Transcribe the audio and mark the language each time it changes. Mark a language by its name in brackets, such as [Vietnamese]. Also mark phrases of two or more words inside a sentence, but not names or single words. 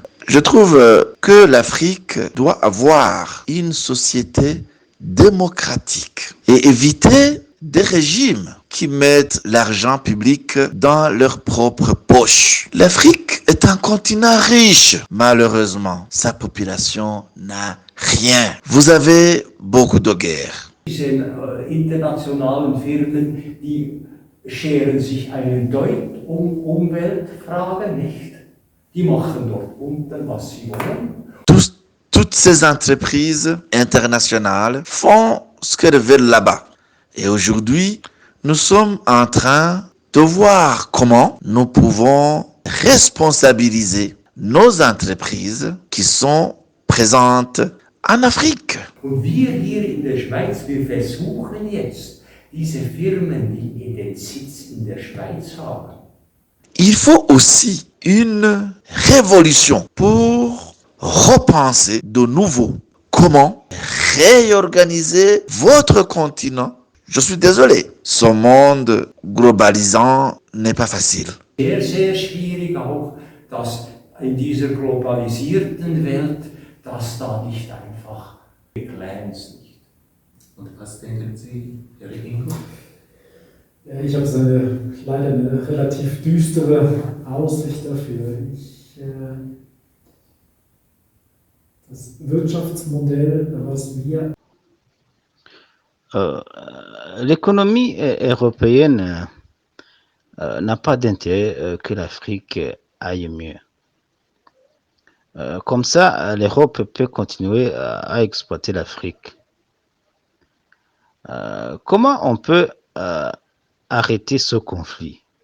[French] Je trouve que l'Afrique doit avoir une société démocratique et éviter des régimes qui mettent l'argent public dans leur propre poche. L'Afrique est un continent riche. Malheureusement, sa population n'a rien. Vous avez beaucoup de guerres. [German] Diese internationalen Firmen, die scheren sich einen Deut um Umweltfragen nicht. Die machen dort unten, was sie wollen. [French] Toutes ces entreprises internationales font ce qu'elles veulent là-bas. Et aujourd'hui, nous sommes en train de voir comment nous pouvons responsabiliser nos entreprises qui sont présentes en Afrique. [German] Und wir hier in der Schweiz, wir versuchen jetzt, diese Firmen, die den Sitz in der Schweiz haben. [French] Il faut aussi une révolution pour repenser de nouveau comment réorganiser votre continent. Je suis désolé, ce monde globalisant n'est pas facile. [German] Sehr, sehr schwierig auch, dass in dieser globalisierten Welt, dass da nicht einfach glänzt nicht. Und was denken Sie, Herr Ingo? Ja, ich habe leider eine relativ düstere Aussicht dafür. Das Wirtschaftsmodell, was wir [French] L'économie européenne n'a pas d'intérêt que l'Afrique aille mieux. Comme ça, l'Europe peut continuer à exploiter l'Afrique. Comment on peut arrêter ce conflit?